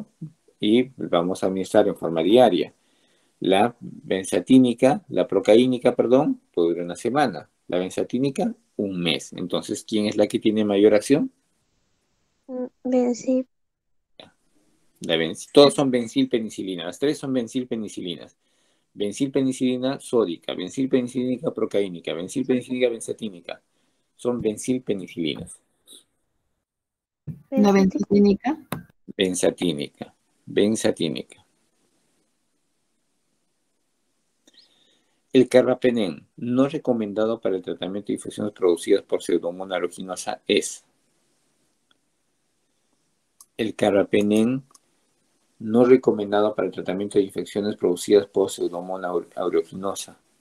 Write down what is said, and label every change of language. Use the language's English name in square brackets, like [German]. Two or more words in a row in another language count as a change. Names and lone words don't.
[Spanish] Y vamos a administrar en forma diaria. La benzatínica, la procaínica, perdón, puede durar una semana. La benzatínica, un mes. Entonces, ¿quién es la que tiene mayor acción? sí, Todos son benzilpenicilina. Las tres son benzilpenicilinas. Benzilpenicilina sódica, benzilpenicilina procaínica, benzilpenicilina benzatínica. Son benzilpenicilinas. La benzatínica. Benzatínica. Benzatínica. El carbapenén, no recomendado para el tratamiento de infecciones producidas por Pseudomonas aeruginosa, es el carbapenén no recomendado para el tratamiento de infecciones producidas por Pseudomonas aeruginosa.